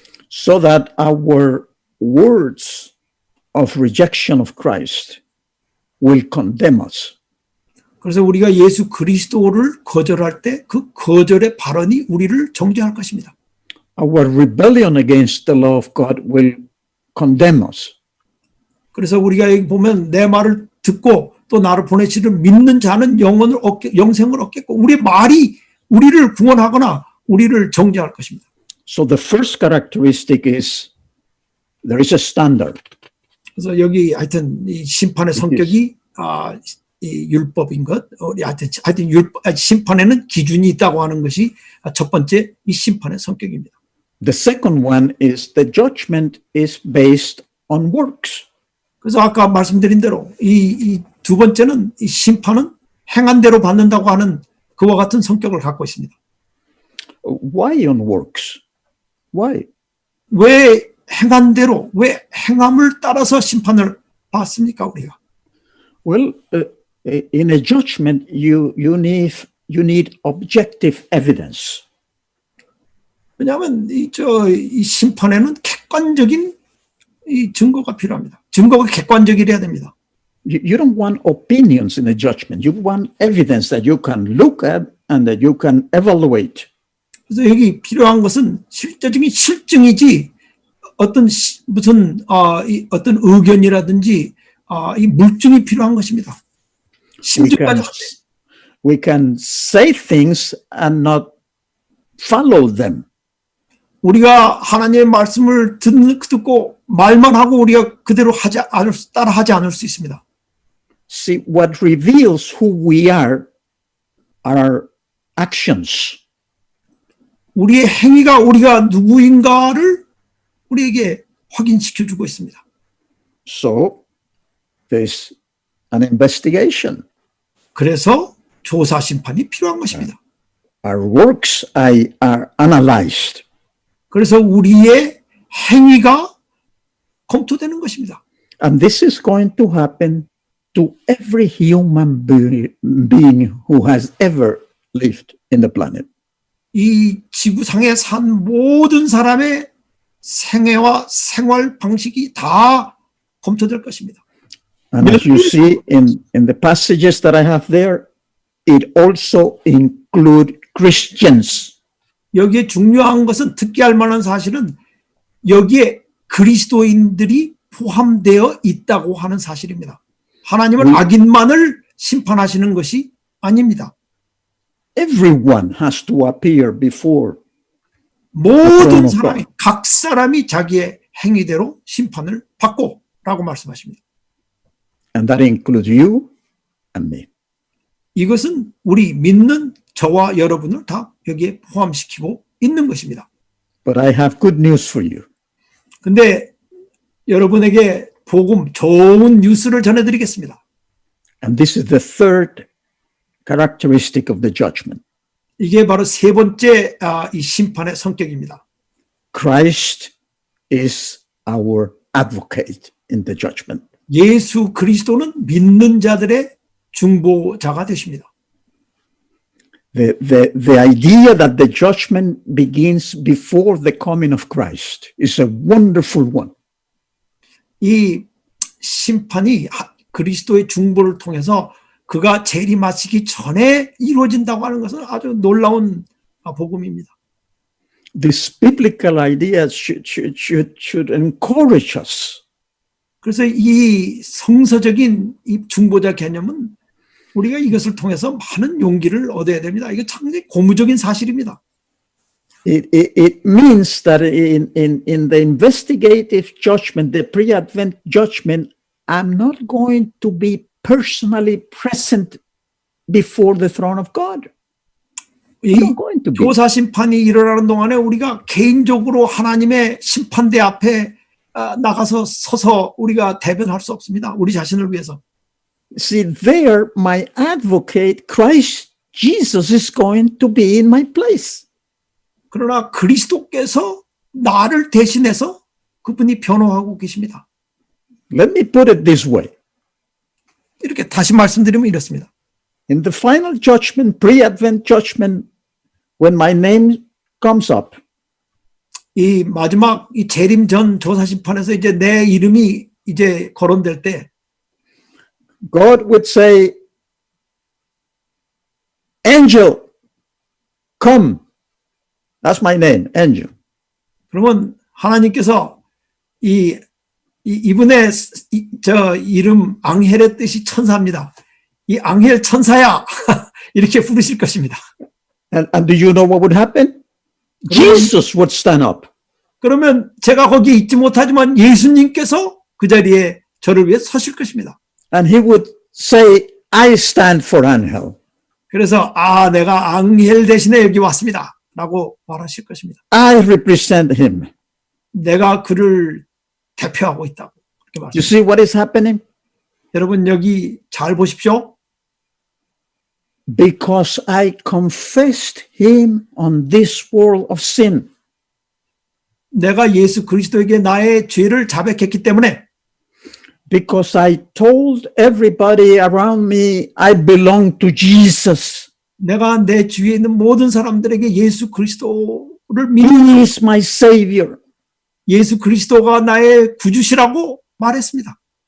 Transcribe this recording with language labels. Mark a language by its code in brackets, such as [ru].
[en] So that our words of rejection of Christ will condemn us. [ko] 그래서 우리가 예수 그리스도를 거절할 때 그 거절의 발언이 우리를 정죄할 것입니다. [en] Our rebellion against the law of God will condemn us. [ko] 그래서 우리가 여기 보면 내 말을 듣고 또 나를 보내시를 믿는 자는 영생을 얻겠고 우리의 말이 우리를 구원하거나 우리를 정죄할 것입니다. [en] So the first characteristic is there is a standard. [ko] 그래서 여기 하여튼 이 심판의 성격이 이 율법인 것, 하여튼 심판에는 기준이 있다고 하는 것이 첫 번째 이 심판의 성격입니다. [en] The second one is the judgment is based on works. [ko] 그래서 아까 말씀드린 대로 이 두 번째는 이 심판은 행한 대로 받는다고 하는 그와 같은 성격을 갖고 있습니다. [en] Why on works? Why? [ko] 왜 행한 대로, 왜 행함을 따라서 심판을 받습니까, 우리가? [en] Well, in a judgment, you need objective evidence. [ko] 왜냐하면 이 심판에는 객관적인 이 증거가 필요합니다. 증거가 객관적이어야 됩니다. [en] You don't want opinions in a judgment. You want evidence that you can look at and that you can evaluate. [ko] 그래서 여기 필요한 것은 실제적인 실증이지 어떤 무슨 어떤 의견이라든지 이 물증이 필요한 것입니다. 심증까지. [en] We can say things and not follow them. [ko] 우리가 하나님의 말씀을 듣고 말만 하고 우리가 그대로 따라하지 않을 수 있습니다. [en] See, what reveals who we are our actions. [ko] 우리의 행위가 우리가 누구인가를 우리에게 확인시켜주고 있습니다. [en] So there's an investigation. [ko] 그래서 조사 심판이 필요한 것입니다. [en] Our works are analyzed. [ko] 그래서 우리의 행위가 검토되는 것입니다. [en] And this is going to happen to every human being who has ever lived in the planet. [ko] 이 지구상에 산 모든 사람의 생애와 생활 방식이 다 검토될 것입니다. [en] And as you see in the passages that I have there, it also includes Christians. [ko] 여기에 중요한 것은 특기할 만한 사실은 여기에 그리스도인들이 포함되어 있다고 하는 사실입니다. 하나님은 악인만을 심판하시는 것이 아닙니다. [en] Everyone has to appear before [ko] 모든 사람이, 각 사람이 자기의 행위대로 심판을 받고 라고 말씀하십니다. [en] And that includes you and me. [ko] 이것은 우리 믿는 저와 여러분을 다 여기에 포함시키고 있는 것입니다. [en] But I have good news for you. [ko] 근데 여러분에게 복음, 좋은 뉴스를 전해드리겠습니다. [en] And this is the third characteristic of the judgment. [ko] 이게 바로 세 번째 이 심판의 성격입니다. [en] Christ is our advocate in the judgment. [ko] 예수 그리스도는 믿는 자들의 중보자가 되십니다. [en] The idea that the judgment begins before the coming of Christ is a wonderful one. [ko] 이 심판이 그리스도의 중보를 통해서 그가 재림하시기 전에 이루어진다고 하는 것은 아주 놀라운 복음입니다. [en] This biblical idea should encourage us. [ko] 그래서 이 성서적인 이 중보자 개념은 우리가 이것을 통해서 많은 용기를 얻어야 됩니다. 이거 상당히 고무적인 사실입니다. [en] It means that in the investigative judgment, the pre-advent judgment, I'm not going to be personally present before the throne of God. [ko] 이 [en] I'm not going to be. [ko] 조사 심판이 일어나는 동안에 우리가 개인적으로 하나님의 심판대 앞에 나가서 서서 우리가 대변할 수 없습니다. 우리 자신을 위해서. [en] See, there, my advocate, Christ Jesus, is going to be in my place. [ko] 그러나 그리스도께서 나를 대신해서 그분이 변호하고 계십니다. [en] Let me put it this way. [ko] 이렇게 다시 말씀드리면 이렇습니다. [en] In the final judgment, pre-advent judgment, when my name comes up, [ko] 이 마지막 이 재림 전 조사 심판에서 이제 내 이름이 이제 거론될 때 [en] God would say, angel, come. That's my name, angel. [ko] 그러면 하나님께서 이분의 저 이름 앙헬의 뜻이 천사입니다. 이 앙헬 천사야 이렇게 부르실 것입니다. [en] And do you know what would happen? Jesus would stand up. [ko] 그러면 제가 거기에 있지 못하지만 예수님께서 그 자리에 저를 위해 서실 것입니다. [en] And he would say, I stand for angel. [ko] 그래서 내가 앙헬 대신에 여기 왔습니다 라고 말하실 것입니다. [en] I represent him. [ko] 내가 그를 대표하고 있다고 그렇게 [en] You [ko] 말씀합니다. [en] see what is happening? [ko] 여러분 여기 잘 보십시오. [en] Because I confessed him on this world of sin. [ko] 내가 예수 그리스도에게 나의 죄를 자백했기 때문에 [en] Because I told everybody around me I belong to Jesus. [ko] 내가 내 주위에 있는 모든 사람들에게 예수 그리스도를 [en] He [ko] 믿는 [en] is my savior. [ko] 예수 그리스도가 나의 구주시라고 말했습니다.